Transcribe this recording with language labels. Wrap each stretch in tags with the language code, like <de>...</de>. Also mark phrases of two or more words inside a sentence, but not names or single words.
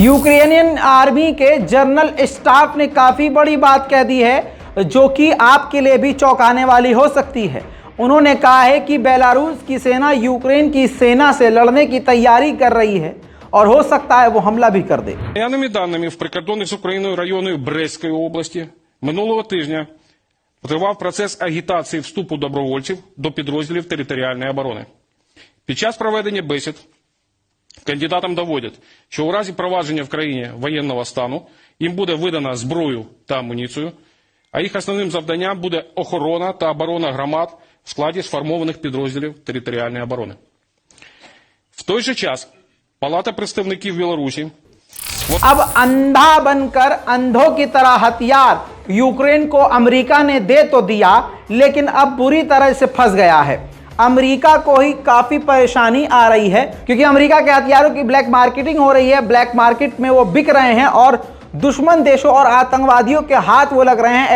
<en>Ukrainian army</en> <hi>के जनरल स्टाफ ने काफ़ी बड़ी बात कह दी है, जो कि आपके लिए भी चौंकाने वाली हो सकती है। उन्होंने कहा है कि बेलारूस की सेना यूक्रेन की सेना से लड़ने की तैयारी कर रही है और हो सकता है वो हमला भी कर दे।</hi> <uk>Воєнними даними, в прикордонних з Україною райони Брестської області минулого тижня тривав процес агітації вступу добровольців до підрозділів територіальної оборони. Під час проведення бесід кандидатам доводять, що у разі провадження в країні воєнного стану їм буде видана зброю та амуніцію, а їх основним завданням буде охорона та оборона громад в складі сформованих підрозділів територіальної оборони. В той же час Палата представників Білорусі</uk> <hi>अब अंधा बनकर अंधों की तरह हथियार यूक्रेन को अमेरिका ने दे तो दिया, लेकिन अब बुरी तरह से फंस गया है। अमेरिका को ही काफी परेशानी आ रही है, क्योंकि अमेरिका के हथियारों की</hi> <en>black marketing</en> <hi>हो रही है।</hi> <en>black market</en> <hi>में वो बिक रहे हैं और दुश्मन देशों और आतंकवादियों के हाथ वो लग रहे हैं।</hi>